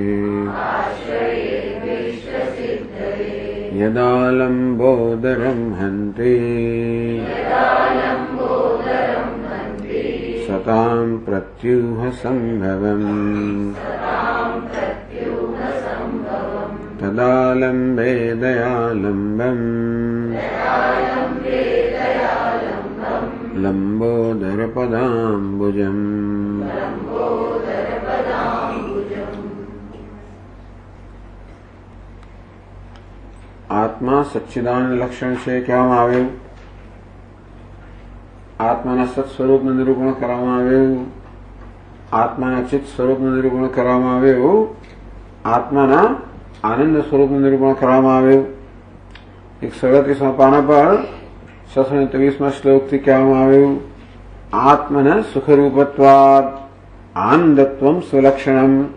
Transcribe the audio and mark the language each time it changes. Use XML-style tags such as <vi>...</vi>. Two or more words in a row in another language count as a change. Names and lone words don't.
<sa>यदालम्बोदरं हन्ति सतां प्रत्यूहसम्भवम् तदालम्बे दयालम्बम् लम्बोदरपदाम्बुजम्।</sa> <hi>आत्मा सच्चिदानंद लक्षण से</hi> <gu>કહેવામાં આવ્યું, આત્માના સત સ્વરૂપનું નિરૂપણ કરવામાં આવ્યું, આત્માના ચિત્ત સ્વરૂપનું નિરૂપણ કરવામાં આવ્યું, આત્માના આનંદ સ્વરૂપનું નિરૂપણ કરવામાં આવ્યું। 138મા પાના પર 623મા શ્લોકથી કહેવામાં આવ્યું,</gu> <sa>आत्मन सुखरूपत्वाद आनंदत्वम स्वलक्षणम।</sa>